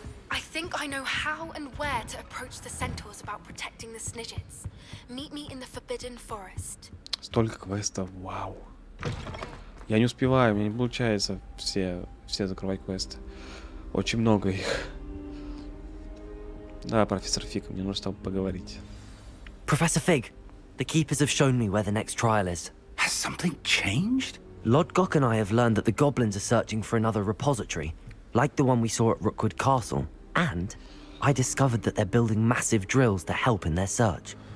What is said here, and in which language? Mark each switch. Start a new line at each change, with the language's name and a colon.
English: I think I know how and where to approach the centaurs about protecting the Snidgets. Meet me in the Forbidden Forest.
Russian: Столько квестов, вау. Я не успеваю, мне не получается все закрывать квесты. Очень много их. Да, профессор Фиг, мне нужно с тобой поговорить.
English: Professor Fig, the keepers have shown me where the next trial is. Has something changed? Lodgok and I have learned that the goblins are searching for another repository, like the one we saw at Rookwood Castle. And I discovered that they're building massive drills to help in their search.